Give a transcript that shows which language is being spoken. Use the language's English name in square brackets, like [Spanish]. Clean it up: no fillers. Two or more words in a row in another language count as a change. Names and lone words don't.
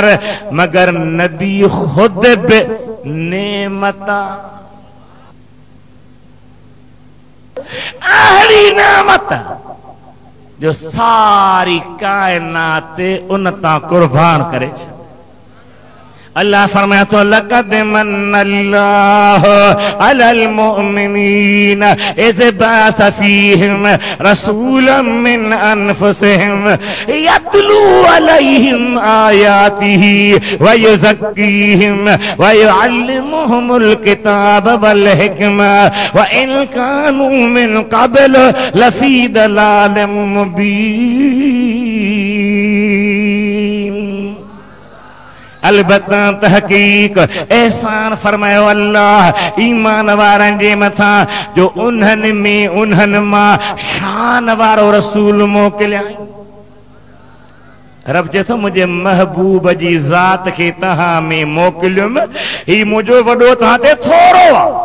[Sindhi] मगर नबी खुद बि नेमत अहिड़ी नेमत जो सारी कायनात उन तां कुर्बान करे छॾ। अल्लाह फरमाया तो [Arabic] لقد من الله على المؤمنين إذ بعث فيهم رسولا من أنفسهم يتلو عليهم آياته ويزكيهم ويعلمهم الكتاب والحكمة وإن كانوا من قبل لفي ضلال مبين. [Sindhi] अलबत्ता तहकीक एहसान फरमायो अल्लाह ईमान वारनि जे मथां जो उन्हनि में उन्हनि मां शान वारो रसूल मोकिलियाई। रब चए थो मुंहिंजे महबूब जी ज़ात खे तव्हां में मोकिलियुमि, ही मुंहिंजो वॾो तव्हां ते थोरो आहे।